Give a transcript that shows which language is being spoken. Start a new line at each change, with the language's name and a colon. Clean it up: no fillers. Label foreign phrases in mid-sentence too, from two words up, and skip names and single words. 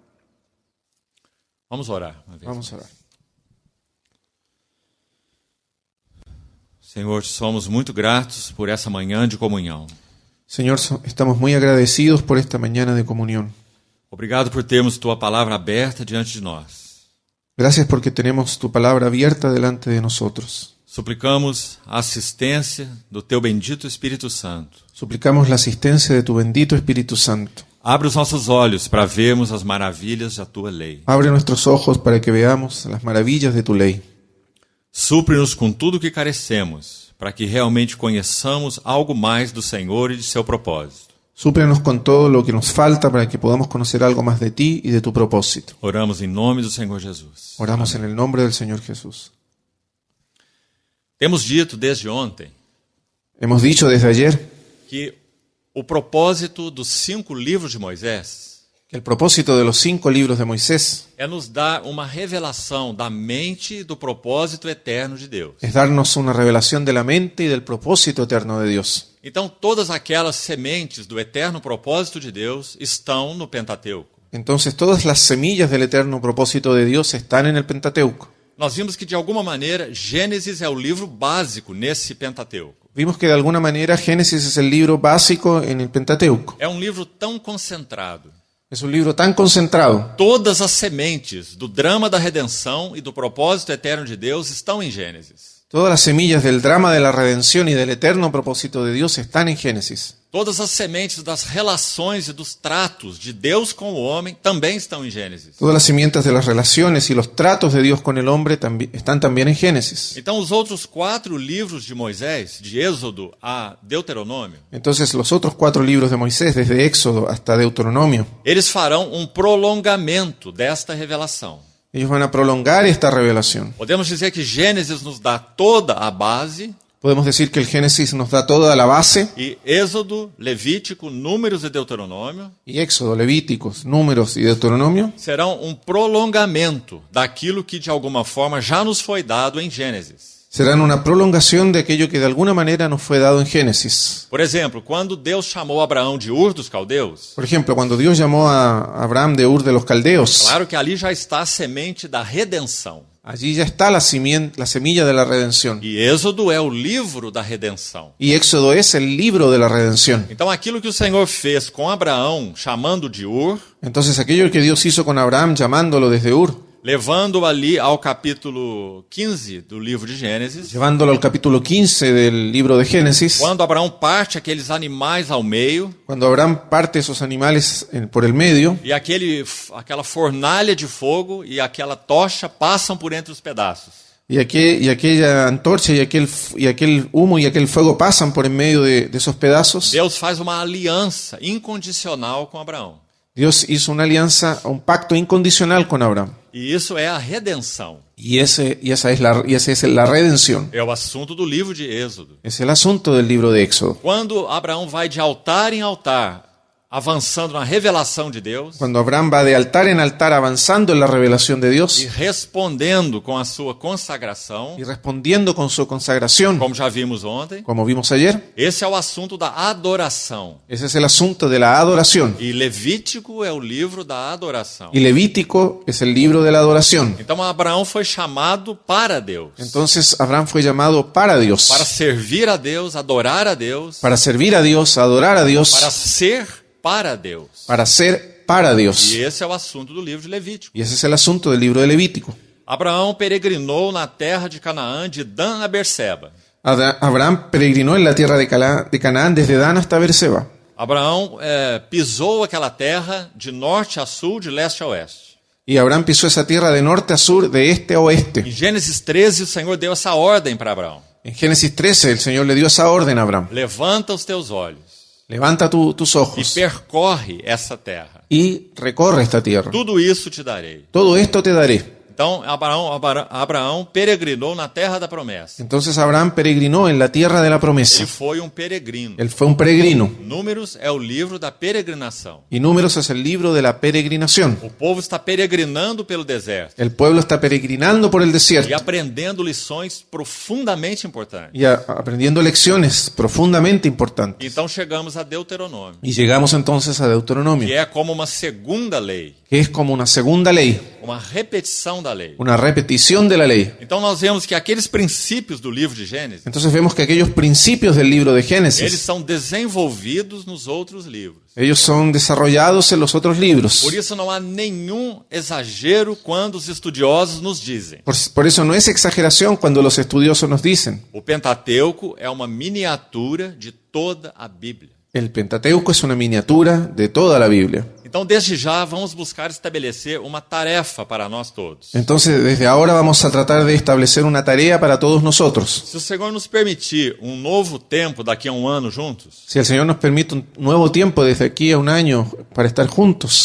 Portuguese: Vamos orar uma vez.
Spanish: Vamos a orar.
Portuguese: Senhor, somos muito gratos por essa manhã de comunhão.
Spanish: Señor, estamos muy agradecidos por esta mañana de comunión.
Portuguese: Obrigado por termos Tua palavra aberta diante de nós.
Spanish: Gracias porque tenemos tu palabra abierta delante de nosotros.
Portuguese: Suplicamos a assistência do Teu bendito Espírito Santo.
Spanish: Suplicamos la asistencia de tu bendito Espíritu Santo.
Portuguese: Abre os nossos olhos para vermos as maravilhas da Tua lei.
Spanish: Abre nuestros ojos para que veamos las maravillas de tu ley.
Portuguese: Supre-nos com tudo o que carecemos, para que realmente conheçamos algo mais do Senhor e de seu propósito.
Spanish: Súplenos con todo lo que nos falta para que podamos conocer algo más de ti y de tu propósito.
Portuguese: Oramos em nome do Senhor Jesus.
Spanish: Oramos en el nombre del Señor Jesús.
Portuguese: Temos dito desde ontem
Spanish: Hemos dicho desde ayer
Portuguese: que o propósito dos 5 livros de Moisés
Spanish: que el propósito de los 5 libros de Moisés
Portuguese: é nos dar uma revelação da mente e do propósito eterno de Deus.
Spanish: es darnos una revelación de la mente y del propósito eterno de Dios.
Portuguese: Então, todas aquelas sementes do eterno propósito de Deus estão no Pentateuco.
Spanish: Entonces todas las semillas del eterno propósito de Dios están en el Pentateuco.
Portuguese: Nós vimos que, de alguma maneira, Gênesis é o livro básico nesse Pentateuco.
Spanish: Vimos que de alguna manera Génesis es el libro básico en el Pentateuco.
Portuguese: É um livro tão concentrado.
Spanish: Es un libro tan concentrado.
Portuguese: Todas as sementes do drama da redenção e do propósito eterno de Deus estão em Gênesis.
Spanish: Todas las semillas del drama de la redención y del eterno propósito de Dios están en Génesis.
Portuguese: Todas as sementes das relações e dos tratos de Deus com o homem também estão em Gênesis.
Spanish: Todas las simientes de las relaciones y los tratos de Dios con el hombre están también en Génesis.
Portuguese: Então, os outros 4 livros de Moisés, de Êxodo a Deuteronômio,
Spanish: Entonces los otros 4 libros de Moisés, desde Éxodo hasta Deuteronomio,
Portuguese: eles farão um prolongamento desta revelação.
Spanish: ellos van a prolongar esta revelación.
Portuguese: Podemos dizer que Gênesis nos dá toda a base
Spanish: Podemos decir que el Génesis nos da toda la base,
Portuguese: e Êxodo, Levítico, Números e Deuteronômio
Spanish: y Éxodo, Levíticos, Números y Deuteronomio
Portuguese: serão um prolongamento daquilo que de alguma forma já nos foi dado em Gênesis.
Spanish: serán una prolongación de aquello que de alguna manera nos fue dado en Génesis.
Portuguese: Por exemplo, quando Deus chamou Abraão de Ur dos Caldeus,
Spanish: Por ejemplo, cuando Dios llamó a Abraham de Ur de los Caldeos,
Portuguese: claro que ali já está a semente da redenção.
Spanish: allí ya está la semilla de la redención.
Portuguese: E Êxodo é o livro da redenção.
Spanish: Y Éxodo es el libro de la redención.
Portuguese: Então aquilo que o Senhor fez com Abraão, chamando de Ur,
Spanish: Entonces aquello que Dios hizo con Abraham llamándolo desde Ur,
Portuguese: levando ali ao capítulo 15 do livro de Gênesis,
Spanish: llevándolo al capítulo 15 del libro de Génesis,
Portuguese: quando Abraão parte aqueles animais ao meio
Spanish: cuando Abraham parte esos animales por el medio,
Portuguese: e aquela fornalha de fogo e aquela tocha passam por entre os pedaços.
Spanish: y aquella antorcha y aquel humo y aquel fuego pasan por en medio de esos pedazos,
Portuguese: Deus faz uma aliança incondicional com Abraão.
Spanish: Dios hizo una alianza, un pacto incondicional con Abraham.
Portuguese: E isso é a redenção.
Spanish: Y esa es la redención.
Portuguese: É o assunto do livro de Êxodo.
Spanish: Es el asunto del libro de Éxodo.
Portuguese: Quando Abraão vai de altar em altar, avançando na revelação de Deus
Spanish: Cuando Abraham va de altar en altar avanzando en la revelación de
Portuguese: e
Spanish: Dios
Portuguese: respondendo com a sua consagração,
Spanish: y respondiendo con su consagración,
Portuguese: como já vimos ontem,
Spanish: como vimos ayer,
Portuguese: esse é o assunto da adoração.
Spanish: ese es el asunto de la adoración.
Portuguese: E Levítico é o livro da adoração.
Spanish: Y Levítico es el libro de la adoración.
Portuguese: Então Abraão foi chamado para Deus,
Spanish: Entonces Abraham fue llamado para Dios,
Portuguese: para servir a Deus, adorar a Deus,
Spanish: para servir a Dios, adorar a Dios,
Portuguese: para ser para Deus.
Spanish: para ser para Dios.
Portuguese: E esse é o assunto do livro de Levítico.
Spanish: Y ese es el asunto del libro de Levítico.
Portuguese: Abraão peregrinou na terra de Canaã de Dan a Berseba.
Spanish: Abraham peregrinó en la tierra de Canaán desde Dan hasta Berseba.
Portuguese: Abraão pisou aquela terra de norte a sul, de leste a oeste.
Spanish: Y Abraham pisó esa tierra de norte a sur, de este a oeste.
Portuguese: Em Gênesis 13, o Senhor deu essa ordem para Abraão.
Spanish: En Génesis 13 el Señor le dio esa orden a Abraham.
Portuguese: Levanta os teus olhos
Spanish: Levanta tus
Portuguese: e
Spanish: ojos
Portuguese: percorre essa terra.
Spanish: y recorre esta tierra.
Portuguese: Tudo isso te darei.
Spanish: Todo esto te daré.
Portuguese: Então, Abraão peregrinou na terra da promessa.
Spanish: Entonces Abraham peregrinó en la tierra de la promesa.
Portuguese: Ele foi um peregrino.
Spanish: Él fue un peregrino.
Portuguese: Números é o livro da peregrinação.
Spanish: Y Números es el libro de la peregrinación.
Portuguese: O povo está peregrinando pelo deserto
Spanish: El pueblo está peregrinando por el
Portuguese: e
Spanish: desierto
Portuguese: aprendendo lições profundamente importantes.
Spanish: y aprendiendo lecciones profundamente importantes.
Portuguese: Então chegamos a Deuteronômio,
Spanish: Y llegamos entonces a
Portuguese: que
Spanish: Deuteronomio,
Portuguese: é como uma segunda lei,
Spanish: que es como una segunda ley,
Portuguese: uma repetição da lei.
Spanish: una repetición de la ley.
Portuguese: Então nós vemos que aqueles princípios do livro de Gênesis,
Spanish: Entonces vemos que aquellos principios del libro de
Portuguese: eles
Spanish: Génesis,
Portuguese: são desenvolvidos nos outros livros.
Spanish: ellos son desarrollados en los otros libros.
Portuguese: Por isso não há nenhum exagero quando os estudiosos nos dizem:
Spanish: Por eso no es exageración cuando los estudiosos nos dicen,
Portuguese: o Pentateuco é uma miniatura de toda a Bíblia.
Spanish: El Pentateuco es una miniatura de toda la Biblia.
Portuguese: Então, desde já, vamos buscar estabelecer uma tarefa para nós todos.
Spanish: Entonces, desde ahora vamos a tratar de establecer una tarea para todos nosotros.
Portuguese: Se o Senhor nos permitir um novo tempo daqui a um ano juntos,
Spanish: Si el Señor nos permite un nuevo tiempo desde aquí a un año para estar juntos,